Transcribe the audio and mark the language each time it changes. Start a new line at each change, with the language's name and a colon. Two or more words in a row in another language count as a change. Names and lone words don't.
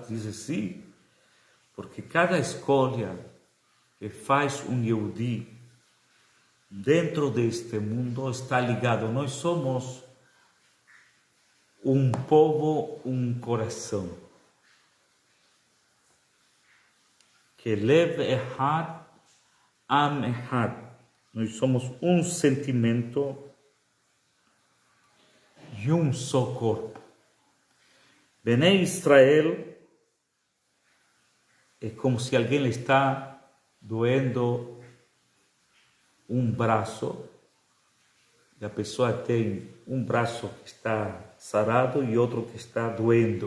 Portuguese: Diz sim, porque cada escolha que faz um Yehudi dentro deste mundo está ligado. Nós somos um povo, um coração.
Hebrew: Que לב אחד, עם אחד.
Portuguese: Nós somos um sentimento e um só corpo.
Hebrew: בני ישראל
Portuguese: é como se alguém lhe está doendo um braço, e a pessoa tem um braço que está sarado e outro que está doendo.